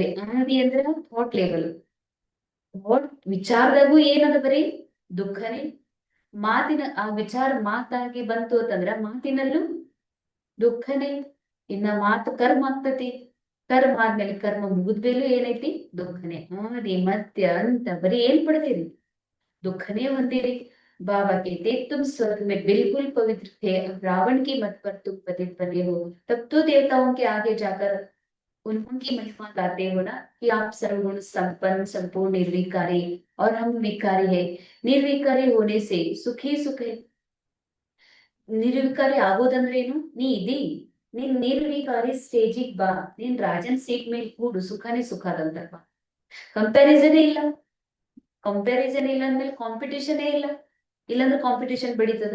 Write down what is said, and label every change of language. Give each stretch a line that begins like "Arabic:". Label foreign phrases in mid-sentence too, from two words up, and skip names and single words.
Kannada: ಆದಿ ಅಂದ್ರೆ
English: thought level,
Kannada: ಥಾಟ್ ವಿಚಾರದಾಗೂ ಏನದ ಬರೀ ದುಃಖನೇ. ಮಾತಿನ ಆ ವಿಚಾರ ಮಾತಾಗಿ ಬಂತು ಅಂತಂದ್ರ ಮಾತಿನಲ್ಲೂ ದುಃಖನೇ. ಇನ್ನ ಮಾತು ಕರ್ಮ ಆಗ್ತತಿ, ಕರ್ಮ ಆದ್ಮೇಲೆ ಕರ್ಮ ಮುಗಿದ್ಮೇಲೂ ಏನೈತಿ ದುಃಖನೇ. ಆದಿ ಮಧ್ಯ ಅಂತ ಬರೀ ಏನ್ ಪಡ್ತೀರಿ? दुखने ಹೊಂದಿರಿ.
Hindi: बाबा कहते तुम स्वर्ग में बिल्कुल पवित्र थे, अब रावण की मत पर तुम पतित बने हो, तब तो देवताओं के आगे जाकर उनकी महिमा गाते हो ना कि आप सर्वगुण संपन्न संपूर्ण निर्विकारी और हम विकारी है। निर्विकारी होने से सुखी सुख है।
Kannada: ನಿರ್ವಿಕಾರಿ ಆಗೋದಂದ್ರೇನು? ನೀ ಇದಿ, ನೀನ್ ನಿರ್ವಿಕಾರಿ ಸ್ಟೇಜಿಗ್ ಬಾ, ನೀನ್ ರಾಜನ್ ಸೀಟ್ ಮೇಲೆ ಕೂಡು, ಸುಖನೇ ಸುಖ ಅದಂತಪ್ಪ. ಕಂಪ್ಯಾರಿಸನೇ ಇಲ್ಲ, ಕಂಪ್ಯಾರಿಸನ್ ಇಲ್ಲ ಅಂದ್ಮೇಲೆ ಕಾಂಪಿಟೇಷನ್ ಇಲ್ಲ, ಇಲ್ಲಾಂದ್ರೆ ಕಾಂಪಿಟೇಷನ್ ಬೆಳೀತದ.